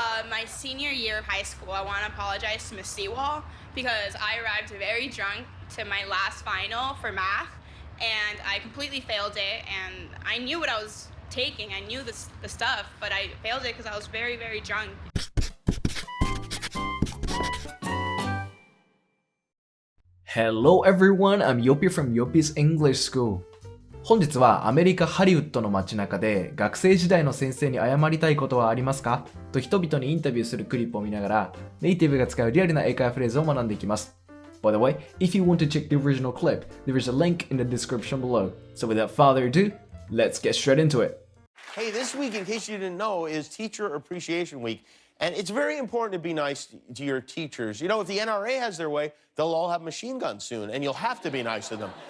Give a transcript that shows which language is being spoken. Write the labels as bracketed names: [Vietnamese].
[English] My senior year of high school, I want to apologize to Miss Sewall because I arrived very drunk to my last final for math, and I completely failed it. And I knew what I was taking. I knew the stuff, but I failed it because I was very, very drunk. Hello everyone, I'm Yopi from yopis.english.school. [Japanese] 本日はアメリカハリウッドの街中で学生時代の先生に謝りたいことはありますかと人々にインタビューするクリップを見ながらネイティブが使うリアルな英会話フレーズを学んでいきます。 [English] By the way, if you want to check the original clip, there is a link in the description below. So without further ado, let's get straight into it. Hey, this week, in case you didn't know, is Teacher Appreciation Week. And it's very important to be nice to your teachers. You know, if the NRA has their way, they'll all have machine guns soon, and you'll have to be nice to them.